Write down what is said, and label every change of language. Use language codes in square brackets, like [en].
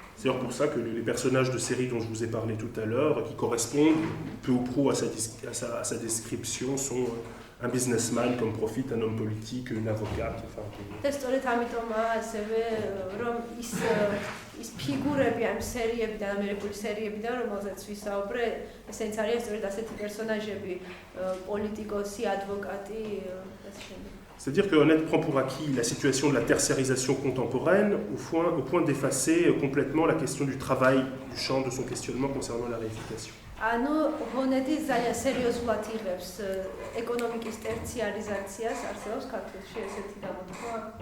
[fr] C'est d'ailleurs pour ça que les personnages de série dont je vous ai parlé tout à l'heure, qui correspondent peu ou prou à sa description, sont un businessman comme profite, un homme politique, une avocate. [ka] და სწორედ ამიტომაა ასევე რომ ის ფიგურები ამ სერიებიდან, ამერიკული სერიებიდან, რომელზეც ვისაუბრე, ესენიც არიან სწორედ ასეთი პერსონაჟები, პოლიტიკოსი, ადვოკატი, ეს შემდეგ. [fr] C'est-à-dire que Honnête prend pour acquis la situation de la tertiarisation contemporaine au point d'effacer complètement la question du travail du champ de son questionnement concernant la réification. [ka] ანუ ჰონეტი ძალიან სერიოზულად იღებს ეკონომიკის ტერციარიზაციას, არსებობს ქართულში ესეთი გამოთქმა?